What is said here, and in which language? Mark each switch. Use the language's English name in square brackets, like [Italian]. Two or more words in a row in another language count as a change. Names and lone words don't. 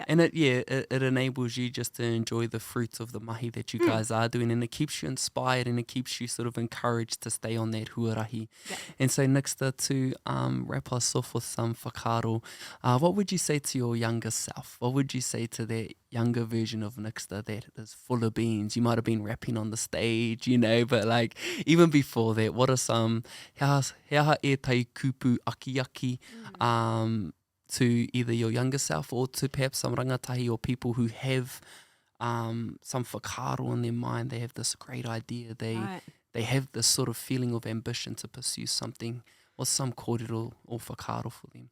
[English] And it enables you just to enjoy the fruits of the mahi that you guys are doing, and it keeps you inspired and it keeps you sort of encouraged to stay on that huarahi. Yeah. And so Niksta, to wrap us off with some whakaaro, what would you say to your younger self? What would you say to that younger version of Niksta that is full of beans? You might have been rapping on the stage, you know, but like even before that, what are some [Māori] hea e tai kupu aki [English] to either your younger self or to perhaps some rangatahi or people who have some whakaaro in their mind? They have this great idea. They have this sort of feeling of ambition to pursue something. What's some kōrero or whakaaro for them?